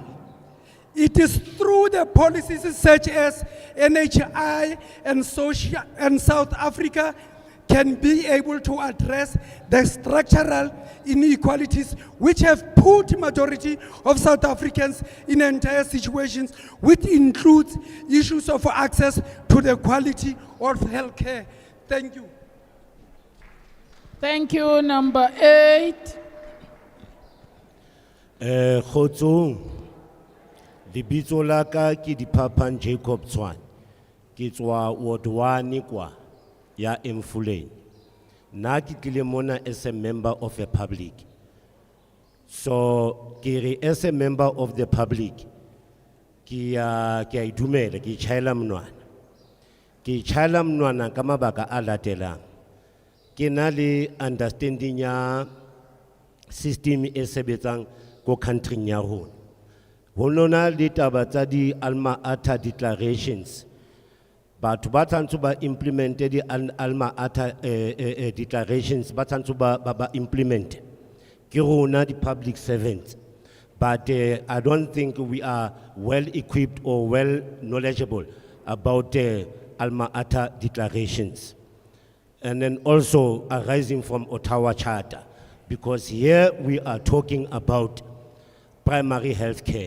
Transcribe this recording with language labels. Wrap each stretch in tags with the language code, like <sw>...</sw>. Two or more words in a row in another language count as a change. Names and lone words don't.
<en>It is through the policies such as NHI and South Africa can be able to address the structural inequalities which have put majority of South Africans in entire situations, which includes issues of access to the quality of healthcare. Thank you. Thank you. Number 8.</en> <st>Khotsong, lebitso la ka ke Diphapang Jacob Tshwane, ke tswa Ward 1 kwa ya Mfuleni. Na ke tlile mona</st> <en>as a member of the public.</en> <st>So ke re</st> <en>as a member of the public,</en> <st>ke a idumela, ke chaela monwana. Ke chaela monwana ka mabaka a latelang. Ke na le understanding ya system e sebetsang ko country ya rona. Ho nona le taba tsa di Alma Ata declarations. Batho ba tshwanetse ba implement di Alma Ata declarations, ba tshwanetse ba implement. Ke rona di</st> <en>public servants. But I don't think we are well equipped or well knowledgeable about Alma Ata declarations. And then also arising from Ottawa Charter, because here we are talking about primary health care.</en>